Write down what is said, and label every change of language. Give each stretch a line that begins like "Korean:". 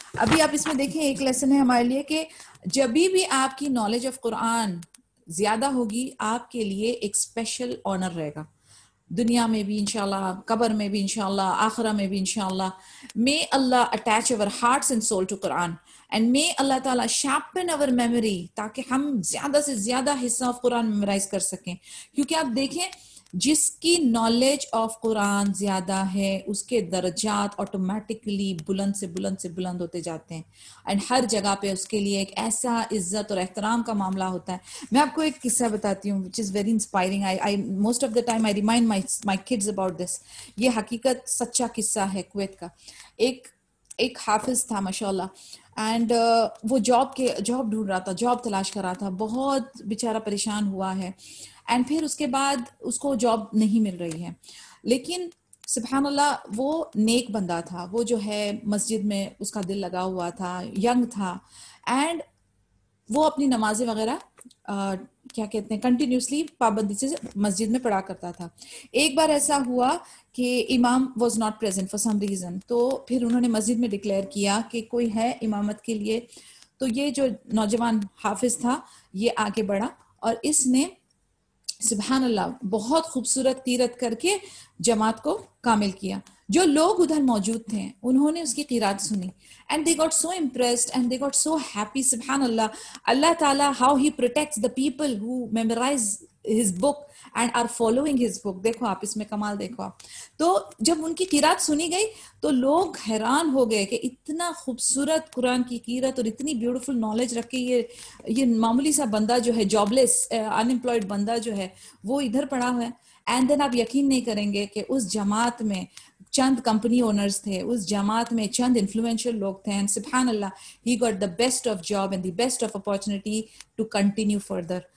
Urdu: ابھی آپ اس میں دیکھیں ایک لیسن ہے ہمارے لیے کہ جب بھی آپ کی نالج آف قرآن زیادہ ہوگی آپ کے لیے ایک اسپیشل آنر رہے گا, دنیا میں بھی انشاءاللہ, قبر میں بھی انشاءاللہ, آخرہ میں بھی انشاءاللہ.
English: May Allah attach our hearts and soul to Quran and may Allah تعالیٰ sharpen our memory
Urdu: تاکہ ہم زیادہ سے زیادہ حصہ آف قرآن میمورائز کر سکیں. کیونکہ آپ دیکھیں جس کی نالج آف قرآن زیادہ ہے اس کے درجات آٹومیٹکلی بلند سے بلند سے بلند ہوتے جاتے ہیں, اینڈ ہر جگہ پہ اس کے لیے ایک ایسا عزت اور احترام کا معاملہ ہوتا ہے. میں آپ کو ایک قصہ بتاتی ہوں
English: which is very inspiring. I most of the time I remind my kids about this.
Urdu: یہ حقیقت سچا قصہ ہے کویت کا. ایک حافظ تھا ماشاء اللہ, اینڈ وہ جاب ڈھونڈ رہا تھا, جاب تلاش کر رہا تھا, بہت بیچارہ پریشان ہوا ہے, اینڈ پھر اس کے بعد اس کو جاب نہیں مل رہی ہے. لیکن سبحان اللہ وہ نیک بندہ تھا, وہ جو ہے مسجد میں اس کا دل لگا ہوا تھا, ینگ تھا, اینڈ وہ اپنی نمازیں وغیرہ کیا کہتے ہیں کنٹینیوسلی پابندی سے مسجد میں پڑھا کرتا تھا. ایک بار ایسا ہوا کہ امام
English: was not present for some reason,
Urdu: تو پھر انہوں نے مسجد میں ڈکلیئر کیا کہ کوئی ہے امامت کے لیے. تو یہ جو نوجوان حافظ تھا یہ آگے بڑھا اور اس نے سبحان اللہ بہت خوبصورت قرات کر کے جماعت کو کامل کیا. جو لوگ ادھر موجود تھے انہوں نے اس کی قرات سنی
English: and they got so impressed and they got so happy. subhanallah, Allah ta'ala how he protects the people who memorize his book and are following his book.
Urdu: دیکھو آپ اس میں کمال دیکھو آپ. تو جب ان کی قرات سنی گئی تو لوگ حیران ہو گئے کہ اتنا خوبصورت قرآن کی قرات اور اتنی بیوٹیفل نالج رکھ کے یہ معمولی سا بندہ جو ہے جاب لیس ان امپلائڈ بندہ جو ہے وہ ادھر پڑا ہوا ہے. اینڈ دین آپ یقین نہیں کریں گے کہ اس جماعت میں چند کمپنی اونرز تھے, اس جماعت میں چند انفلوئنشل لوگ تھے, اینڈ سبحان اللہ
English: He got the best of job and the best of opportunity to continue further.